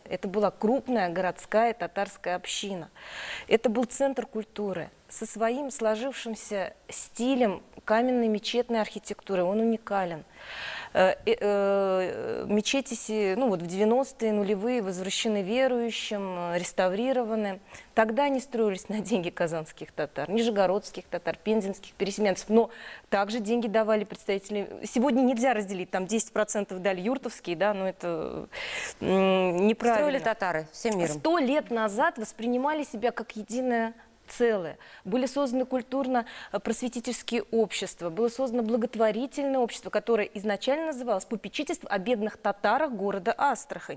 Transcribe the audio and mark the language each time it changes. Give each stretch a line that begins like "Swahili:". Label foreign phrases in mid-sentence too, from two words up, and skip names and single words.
Russian: Это была крупная городская татарская община. Это был центр культуры со своим сложившимся стилем каменной мечетной архитектуры. Он уникален. Мечети, ну вот в 90-е, нулевые возвращены верующим, реставрированы. Тогда они строились на деньги казанских татар, нижегородских татар, пензенских переселенцев. Но также деньги давали представители. Сегодня нельзя разделить, там 10% дали юртовские, да, но это неправильно. Строили татары всем миром. 100 лет назад воспринимали себя как единое целое. Были созданы культурно-просветительские общества, было создано благотворительное общество, которое изначально называлось «Попечительство о бедных татарах города Астрахани».